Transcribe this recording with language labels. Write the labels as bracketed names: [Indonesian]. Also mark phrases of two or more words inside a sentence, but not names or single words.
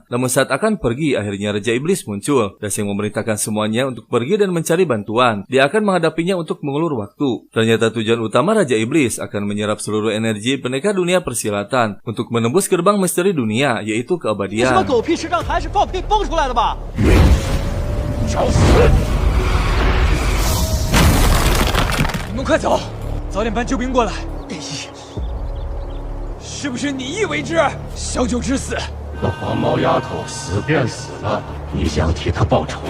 [Indonesian] Namun saat akan pergi, akhirnya Raja Iblis muncul. Daseng memerintahkan semuanya untuk pergi dan mencari bantuan. Dia akan menghadapinya untuk mengulur waktu. Ternyata tujuan utama Raja Iblis akan menyerap seluruh energi pendekar dunia persilatan untuk menembus gerbang misteri dunia, yaitu keabadian. [Chinese] 你们快走，早点搬救兵过来。是不是你意为之？小九之死，那黄毛丫头死便死了，你想替她报仇？